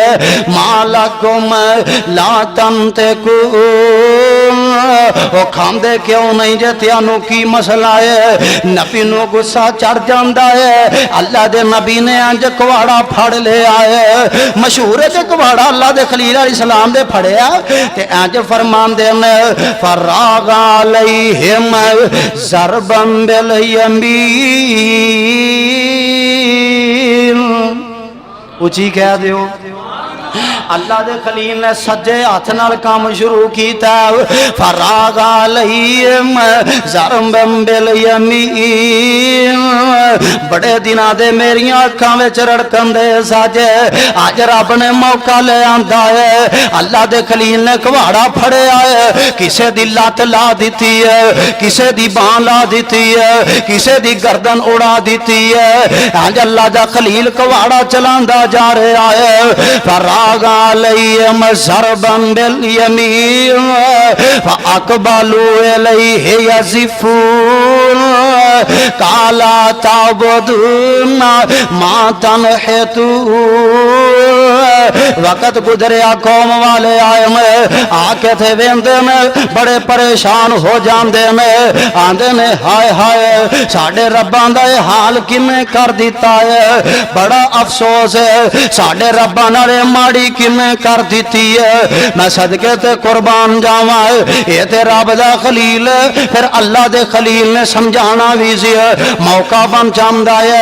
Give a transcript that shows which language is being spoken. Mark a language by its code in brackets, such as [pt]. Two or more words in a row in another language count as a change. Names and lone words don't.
[ar] ما لكم لا تنطقون, [pa] او کھاندے کیوں نہیں جے، تہانوں کی مسئلہ ہے. نبی نوں غصہ چڑھ جاتا ہے۔ اللہ دے نبی نے انج کہاڑا پھڑ لیا ہے، مشہور ہے کہاڑا اللہ دے خلیل अलैहिस्सलाम دے پھڑیا تے انج فرماندے نے, [ar] فراغ عليهم ضربا باليمين, [pa] اچی کہہ دیو. اللہ دے خلیل نے سجے ہتھ نال کام شروع کیتا. [ar] فراغ عليهم ضربا باليمين, [pa] بڑے دناں دے میریاں اکھاں وچ رڑکن دے ساجے، اج رب نے موقع لے آندا ہے. اللہ دے خلیل نے کہاڑا پھڑیا ہے، کسے دی لت لا دتی ہے، کسے دی بانہہ لا دتی ہے، کسے دی گردن اڈا دتی ہے. اج اللہ دا خلیل کہاڑا چلاندا جا رہا ہے. [ar] فراغ عليهم ضربا باليمين فأقبلوا إليه يزفون، قال أتعبدون ما تنحتون. [pa] وقت گزریا، قوم والے آئے میں آ کے تھے ویندے میں بڑے پریشان ہو جاتے میں, آندے نے ہائے ہائے ساڈے رباں دا حال کنے کر دتا ہے، بڑا افسوس ہے ساڈے رباں نال ماڑی کنے کر دتی ہے. میں صدقے تے قربان جاواں، یہ تے رب دا خلیل، فیر اللہ دے خلیل نے سمجھانا وی سی، موقع بن جاتا ہے.